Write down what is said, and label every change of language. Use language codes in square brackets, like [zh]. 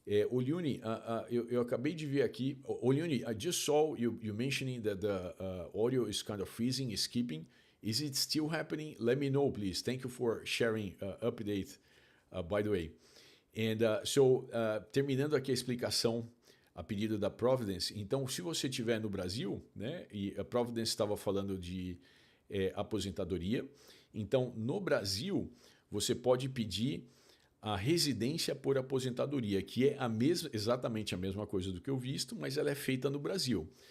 [pt] Oliuni, eu acabei de ver aqui. [en] Oliuni, I just saw you mentioning that the audio is kind of freezing, skipping. Is it still happening? Let me know, please. Thank you for sharing update, by the way. [pt] And terminando aqui a explicação a pedido da Providence. Então, se você estiver no Brasil, né, e a Providence estava falando de aposentadoria, então no Brasil você pode pedir a residência por aposentadoria, que é exatamente a mesma coisa do que o visto, mas ela é feita no Brasil.